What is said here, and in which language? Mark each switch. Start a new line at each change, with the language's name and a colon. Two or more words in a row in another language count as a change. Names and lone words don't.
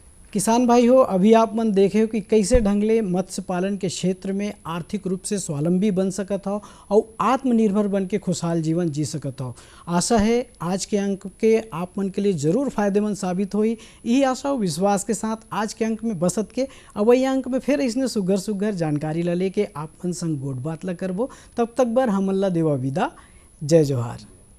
Chhattisgarhi: तो किसान भाई हो, अभी आप मन देखे हो कि कैसे ढंगले मत्स्य पालन के क्षेत्र में आर्थिक रूप से स्वावलंबी बन सकत हो और आत्मनिर्भर बन के खुशहाल जीवन जी सकत हो। आशा है आज के अंक के आप मन के लिए जरूर फायदेमंद साबित हुई। यही आशा और विश्वास के साथ आज के अंक में बसत के अब वही अंक में फिर इसने सुगर सुगर जानकारी ला लेके आप मन संग गोट बात ला करबो। तब तक बर हमन ला देवा विदा। जय जोहार।